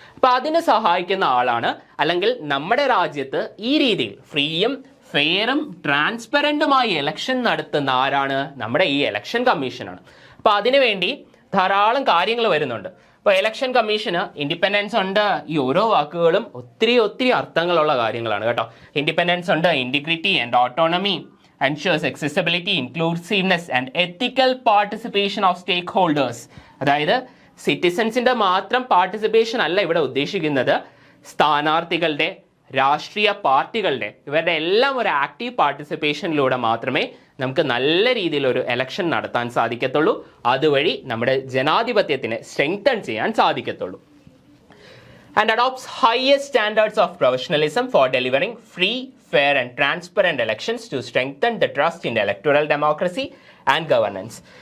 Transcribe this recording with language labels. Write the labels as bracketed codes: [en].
[ml] അപ്പം അതിന് സഹായിക്കുന്ന ആളാണ്, അല്ലെങ്കിൽ നമ്മുടെ രാജ്യത്ത് ഈ രീതിയിൽ ഫ്രീയും ഫെയറും ട്രാൻസ്പെറൻറ്റുമായി ഇലക്ഷൻ നടത്തുന്ന ആരാണ്? നമ്മുടെ ഈ ഇലക്ഷൻ കമ്മീഷനാണ്. അപ്പോൾ അതിനുവേണ്ടി ധാരാളം കാര്യങ്ങൾ വരുന്നുണ്ട്. ഇപ്പോൾ ഇലക്ഷൻ കമ്മീഷന് ഇൻഡിപെൻഡൻസ് ഉണ്ട്. ഈ ഓരോ വാക്കുകളും ഒത്തിരി അർത്ഥങ്ങളുള്ള കാര്യങ്ങളാണ് കേട്ടോ. [en] Independence ഉണ്ട്, integrity and autonomy, ensures accessibility, inclusiveness and ethical participation of stakeholders. [ml] അതായത് സിറ്റിസൺസിന്റെ മാത്രം പാർട്ടിസിപ്പേഷൻ അല്ല ഇവിടെ ഉദ്ദേശിക്കുന്നത്, സ്ഥാനാർത്ഥികളുടെ, രാഷ്ട്രീയ പാർട്ടികളുടെ, ഇവരുടെ എല്ലാം ഒരു ആക്റ്റീവ് പാർട്ടിസിപ്പേഷനിലൂടെ മാത്രമേ നമുക്ക് നല്ല രീതിയിൽ ഒരു എലക്ഷൻ നടത്താൻ സാധിക്കത്തുള്ളൂ. അതുവഴി നമ്മുടെ ജനാധിപത്യത്തിനെ സ്ട്രെങ്തൻ ചെയ്യാൻ സാധിക്കത്തുള്ളൂ. [en] And adopts highest standards of professionalism for delivering free, fair and transparent elections to strengthen the trust in electoral democracy and governance.